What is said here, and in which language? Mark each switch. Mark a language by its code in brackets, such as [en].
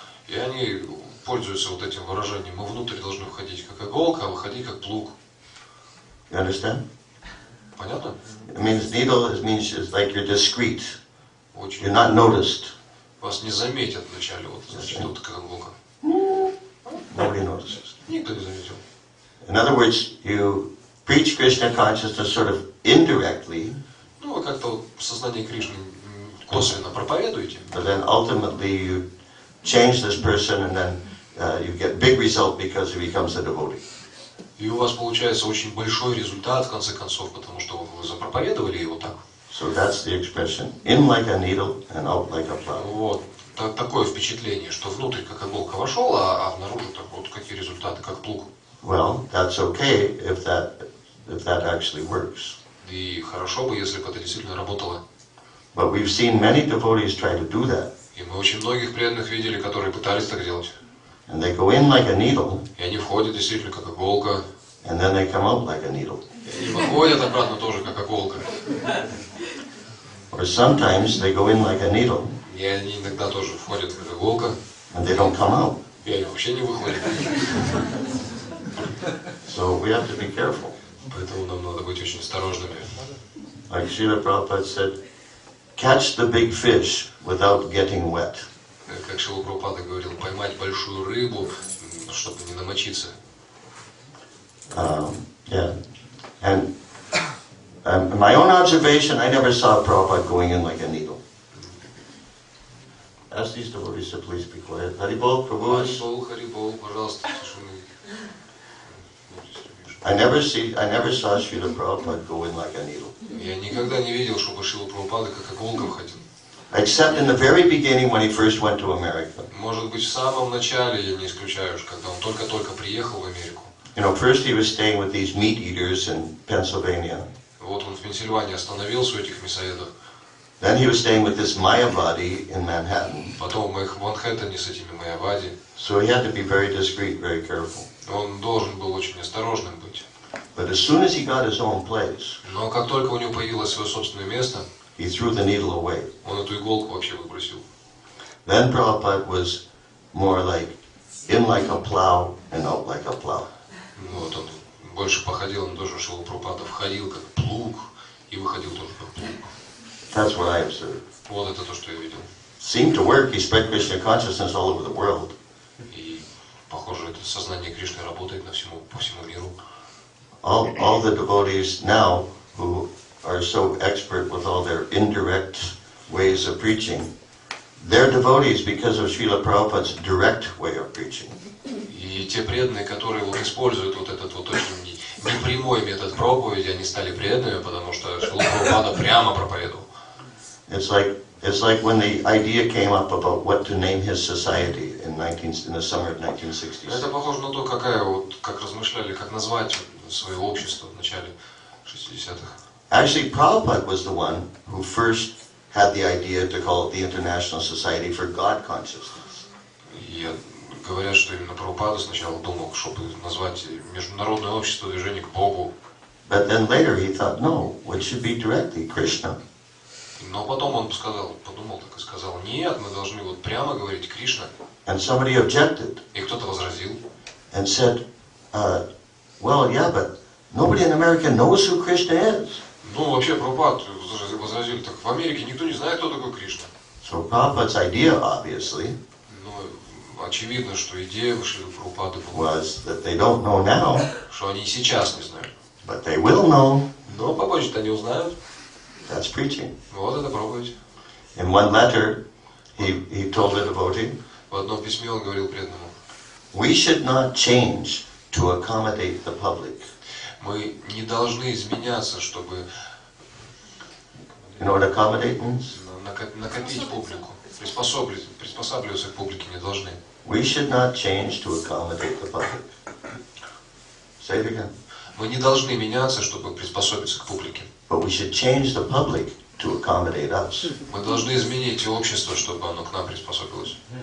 [ru] И они пользуются вот этим выражением, мы внутрь должны входить как иголка, а выходить как плуг. [en] You understand? [ru] Понятно? [en] It means means it's like you're discreet. [ru] Очень. [en] You're not noticed. [ru] Вас не заметят вначале, вот, значит, вот как иголка. [en] Nobody notices. [ru] Никто не заметил. [en] In other words, you preach Krishna consciousness sort of indirectly, [ru] Ну, вы как-то вот сознание Кришны косвенно проповедуете. [en] but then ultimately you change this person and then you get big result because he becomes a devotee. [ru] И у вас получается очень большой результат, в конце концов, потому что вы запроповедовали его так. [en] So that's the expression, in like a needle and out like a plow. [ru] Вот. Такое впечатление, что внутрь как иголка вошел, а внаружи так вот какие результаты, как плуг. [en] Well, that's okay if that actually works. [ru] И хорошо бы, если бы это действительно работало. [en] But we've seen many devotees try to do that. [ru] И мы очень многих преданных видели, которые пытались так делать. [en] And they go in like a needle, [ru] И они входят действительно как иголка. [en] and then they come out like a needle. [ru] И они выходят обратно тоже как иголка. [en] Or sometimes they go in like a needle, [ru] И они иногда тоже входят как иголка. [en] and they don't come out. [ru] И они вообще не выходят. [en] So we have to be careful. [ru] Поэтому нам надо быть очень осторожными. [en] Like Srila Prabhupada said, catch the big fish without getting wet. [ru] Как Шрила Прабхупада говорил, поймать большую рыбу, чтобы не намочиться. [en] Yeah. And in my own observation, I never saw Prabhupada going in like a needle. Ask these devotees to please be quiet. Haribol, Prabhu. [ru] Харибол, пожалуйста, тишины. [en] I never saw Srila Prabhupada go in like a needle. [ru] Я никогда не видел, чтобы Шрила Прабхупада как иголка входил. [en] Except in the very beginning when he first went to America. [ru] Может быть, в самом начале, я не исключаю, когда он только-только приехал в Америку. [en] You know, first he was staying with these meat eaters in Pennsylvania. [ru] Вот он в Пенсильвании остановился у этих мясоедов. [en] Then he was staying with this Mayavadi in Manhattan. [ru] Потом в Манхэттене с этими Майавади. [en] So he had to be very discreet, very careful. [ru] Он должен был очень осторожным быть. [en] But as soon as he got his own place, [ru] Но как только у него появилось свое собственное место, [en] he threw the needle away. [ru] он эту иголку вообще выбросил. [en] Then Prabhupada was more like in like a plow and out like a plow. [ru] Вот он больше походил на то, что Шрила Прабхупада входил как плуг и выходил тоже как плуг. [en] That's what I observed. [ru] Вот это то, что я видел. [en] Seemed to work. He spread Krishna consciousness all over the world. [ru] И похоже, это сознание Кришны работает по всему миру. [en] All the devotees now who are so expert with all their indirect ways of preaching, they're devotees because of Srila Prabhupada's direct way of preaching. [ru] И те преданные, которые вот используют вот этот вот очень непрямой метод проповеди, они стали преданными, потому что Шрила Прабхупада прямо проповедовал. [en] It's like when the idea came up about what to name his society in the summer of 1960s. [ru] Это похоже на то, как размышляли, как назвать свое общество в начале 60-х. [en] Actually, Prabhupada was the one who first had the idea to call it the International Society for God Consciousness. [ru] И говорят, что именно Прабхупада сначала думал, чтобы назвать Международное общество движения к Богу. [en] But then later he thought, no, it should be directly Krishna. [ru] Но потом он подумал так и сказал, нет, мы должны вот прямо говорить Кришна. [en] And somebody objected [ru] И кто-то возразил. [en] and said, well, yeah, but nobody in America knows who Krishna is. [ru] Ну, вообще, Прабхупад возразили, так в Америке никто не знает, кто такой Кришна. [en] So Prabhupada's idea, obviously, [ru] Ну, очевидно, что идея Шрилы Прабхупады была, [en] was that they don't know now, [ru] что они сейчас не знают. [en] but they will know. [ru] Но попозже-то они узнают. [en] That's preaching. [ru] Вот это проповедь. [en] In one letter, he told the devotee, [ru] В одном письме он говорил преданному, [en] we should not change to accommodate the public. [ru] мы не должны изменяться, чтобы [en] You know what accommodate means? [ru] накопить публику. Приспосабливаться к публике не должны. [en] We should not change to accommodate the public. Say it again. [ru] Мы не должны меняться, чтобы приспособиться к публике. [en] But we should change the public to accommodate us. [ru] Мы должны изменить общество, чтобы оно к нам приспособилось.